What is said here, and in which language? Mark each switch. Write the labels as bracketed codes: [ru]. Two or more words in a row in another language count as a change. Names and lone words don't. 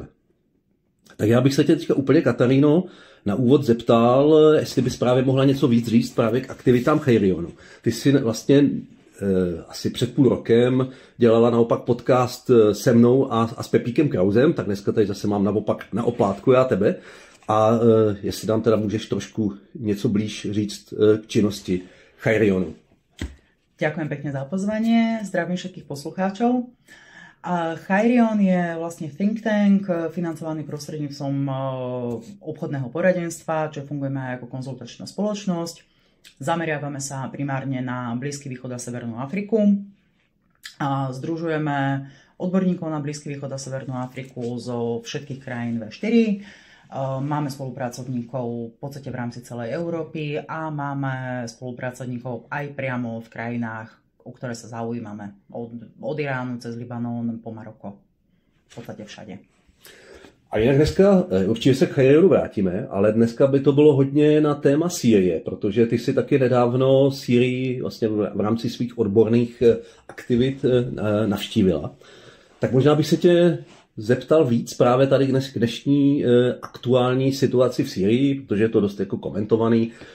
[cs] Tak já bych se tě teďka úplně, Kataríno, na úvod zeptal, jestli bys právě mohla něco víc říct právě k aktivitám Chairionu. Ty jsi vlastně asi před půl rokem dělala naopak podcast se mnou a s Pepíkem Krausem, tak dneska tady zase mám naopak na oplátku já tebe. A jestli nám teda můžeš trošku něco blíž říct k činnosti Chairionu. [sk] Ďakujem pekne za pozvanie, zdravím všetkých poslucháčov. Chairion je vlastne [en] think tank [sk] financovaný prostredníctvom obchodného poradenstva, čo fungujeme aj ako konzultačná spoločnosť. Zameriavame sa primárne na Blízky východ a Severnú Afriku. Združujeme odborníkov na Blízky východ a Severnú Afriku zo všetkých krajín V4. Máme spolupracovníkov v podstate v rámci celej Európy a máme spolupracovníkov aj priamo v krajinách, o ktoré sa zaujímame. Od Iránu cez Libanon po Maroko. V podstate všade. [cs] A jinak dneska, určitě se k Chairionu vrátíme, ale dneska by to bylo hodně na téma Sýrie, protože ty si taky nedávno Sýrii vlastně v rámci svých odborných aktivit navštívila. Tak možná bych se tě zeptal víc právě tady k dnešní aktuální situaci v Sýrii, protože je to dost jako komentovaný.